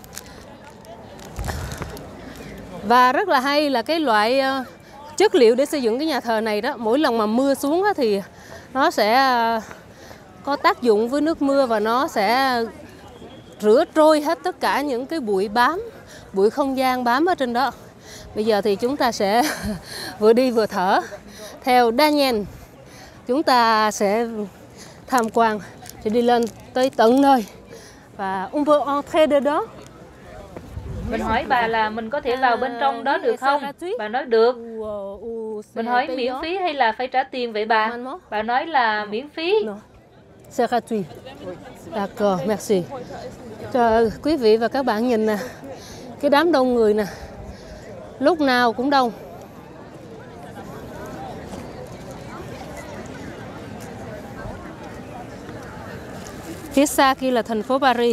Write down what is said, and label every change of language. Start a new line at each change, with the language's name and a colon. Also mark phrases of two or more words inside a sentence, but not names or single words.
Vietnamese: Và rất là hay là cái loại chất liệu để xây dựng cái nhà thờ này đó, mỗi lần mà mưa xuống á, thì nó sẽ có tác dụng với nước mưa và nó sẽ rửa trôi hết tất cả những cái bụi không gian bám ở trên đó. Bây giờ thì chúng ta sẽ vừa đi vừa thở. Theo Daniel, chúng ta sẽ tham quan, sẽ đi lên tới tận nơi và
French: on peut entrer dedans.
Vietnamese: Mình hỏi bà là mình có thể vào bên trong đó được không? Bà nói được. Mình hỏi miễn phí hay là phải trả tiền vậy bà? Bà nói là miễn phí.
French: C'est gratuit. D'accord, merci.
Vietnamese: Cho quý vị và các bạn nhìn nè, cái đám đông người nè, lúc nào cũng đông. Phía xa kia là thành phố Paris.